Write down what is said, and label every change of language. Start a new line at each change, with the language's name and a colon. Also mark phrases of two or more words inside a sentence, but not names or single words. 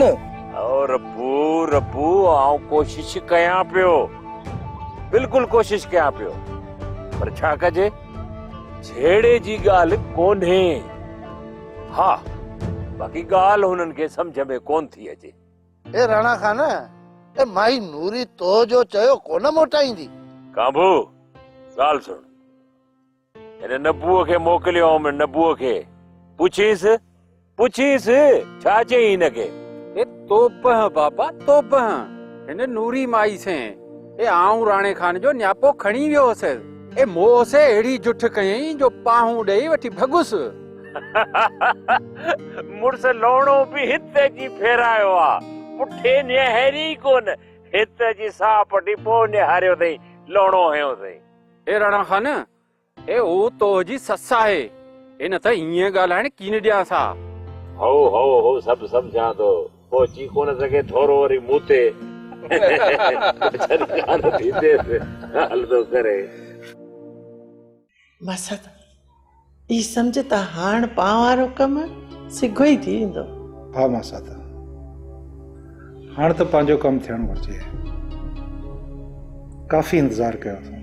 Sindhi: और रबू आऊं कोशिश कयां पियो बिल्कुलु कोशिश कयां पियो पर छा कजे छेड़े जी ॻाल्हि कोन्हे हा बाक़ी ॻाल्हि हुननि खे सम्झ में कोन थी अचे ए राणा खान ए माई नूरी तो जो चयो कोन मोटाईंदी काबू ॻाल्हि सुन हिन नबूअ खे मोकिलियो नबूअ खे पुछीसि छा चई हिनखे ए तोप बाबा तोप हिन नूरी माई से ए आऊं राणे खान जो न्यापो खणी वियो हुअसि ए मोह से अहिड़ी जुठ कयई जो पाहूं ॾेई वठी भॻुसि। मुड़स लोणो भी हिते जी फेरायो आ, पुठे निहारी कोन, हिते जी सापटी पो निहारियो अथई, लोणो हयो अथई। ए राणा खान ए ओ तो जी सस आहे, ए न त ईअं ॻाल्हाइण कीन ॾियां सा। हो सब समझा तो पो ची कोन सके थोरो वरी मूते कान थींदे हलदो करे। मसद ई सम्झ त हाण पाण वारो कम सिघो ई थी वेंदो। हा मासा त हाणे त पंहिंजो कमु थियणु घुरिजे, काफ़ी इंतज़ार कयो अथऊं।